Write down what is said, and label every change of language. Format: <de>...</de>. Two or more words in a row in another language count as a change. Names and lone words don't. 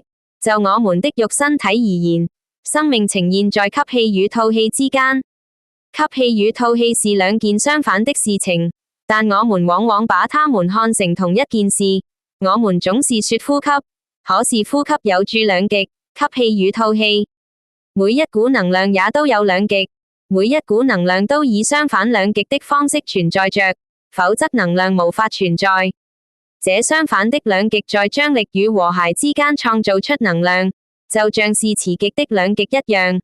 <zh>就我們的肉身體而言，生命呈現在吸氣與吐氣之間。吸氣與吐氣是兩件相反的事情，但我們往往把它們看成同一件事。我們總是說呼吸，可是呼吸有住兩極，吸氣與吐氣。每一股能量也都有兩極，每一股能量都以相反兩極的方式存在着，否則能量無法存在。這相反的兩極在張力與和諧之間創造出能量，就像是磁極的兩極一樣。</zh>